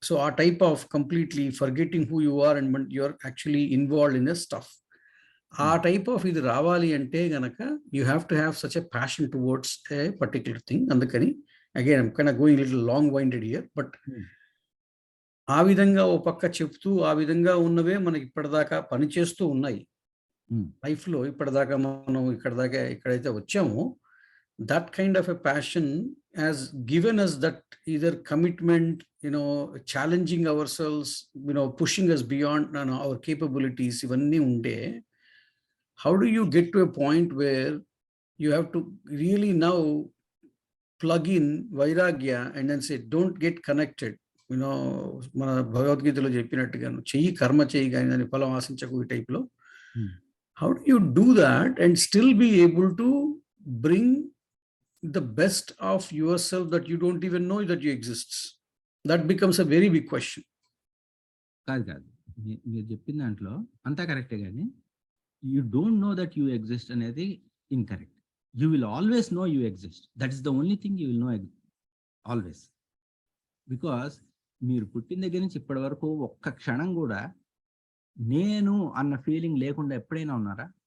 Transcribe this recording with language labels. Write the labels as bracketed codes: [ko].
[en] so uh type of completely forgetting who you are and you are actually involved in the stuff, ఆ type of [te] ఇది రావాలి అంటే గనక [en] You have to have such a passion towards a particular thing. [te] అందుకని [en] again I'm kind of going little long winded here, but [te] ఆ విధంగా ఓ పక్క చెప్తూ ఆ విధంగా ఉన్నవే మనకి ఇప్పటిదాకా పనిచేస్తూ ఉన్నాయి లైఫ్లో. ఇప్పటిదాకా మనం ఇక్కడైతే వచ్చామో, [en] that kind of a passion has given us that either commitment, challenging ourselves, pushing us beyond our capabilities, [te] ivanni unde. [en] How do you get to a point where you have to really now plug in vairagya and then say, don't get connected, [te] మన భగవద్గీతలో చెప్పినట్టుగా చెయ్యి కర్మ చెయ్యి కానీ దాని ఫలం ఆశించకు ఈ టైప్లో. [en] How do you do that and still be able to bring the best of yourself that you don't even know that you exist? That becomes a very big question. [te] కాదు మీరు చెప్పిన దాంట్లో అంతా కరెక్టే, కానీ [en] you don't know that you exist [te] అనేది incorrect. [en] You will always know you exist. That is the only thing you will know always. [te] Because మీరు పుట్టిన దగ్గర నుంచి ఇప్పటి వరకు ఒక్క క్షణం కూడా నేను అన్న ఫీలింగ్ లేకుండా ఎప్పుడైనా ఉన్నారా?